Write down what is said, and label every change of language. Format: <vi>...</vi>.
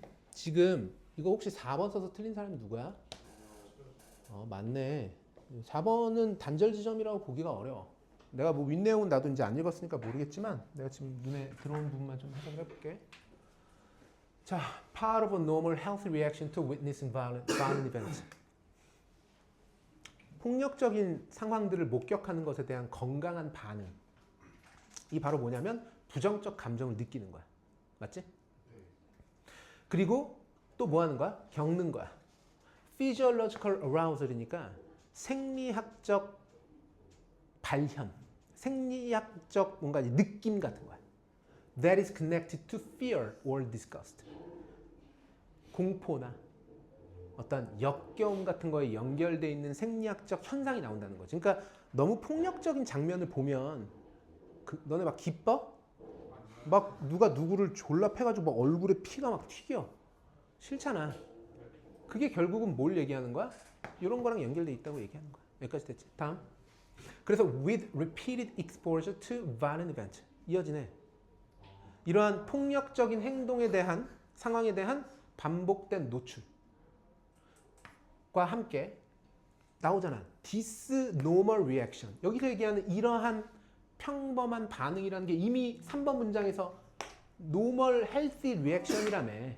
<ko>지금 이거 혹시 4번 써서 틀린 사람이 누구야? 맞네. 4번은 단절 지점이라고 보기가 어려워. 내가 뭐 윗내용은 나도 이제 안 읽었으니까 모르겠지만 내가 지금 눈에 들어오는 부분만 좀 해석을 해볼게.</ko> <en>자, part of a normal healthy reaction to witnessing violent events.</en> <ko>폭력적인 상황들을 목격하는 것에 대한 건강한 반응. 이 바로 뭐냐면 부정적 감정을 느끼는 거야. 맞지? 그리고 또 뭐 하는 거야? 겪는 거야.</ko> <en>physiological arousal</en> <ko>이니까 생리학적 발현, 생리학적 뭔가 느낌 같은 거야.</ko> <en>That is connected to fear or disgust.</en> <ko>공포나 어떤 역겨움 같은 거에 연결되어 있는 생리학적 현상이 나온다는 거지. 그러니까 너무 폭력적인 장면을 보면 너네 막 기뻐? 막 누가 누구를 졸라 패가지고 막 얼굴에 피가 막 튀겨. 싫잖아. 그게 결국은 뭘 얘기하는 거야? 이런 거랑 연결돼 있다고 얘기하는 거야. 여기까지 됐지? 다음. 그래서</ko> <en>with repeated exposure to violent event.</en> <ko>이어지네. 이러한 폭력적인 행동에 대한 상황에 대한 반복된 노출과 함께 나오잖아.</ko> <en>Dysnormal reaction.</en> <ko>여기서 얘기하는 이러한 평범한 반응이라는 게 이미 3번 문장에서</ko> <en>normal healthy reaction</en> <ko>이라며.</ko>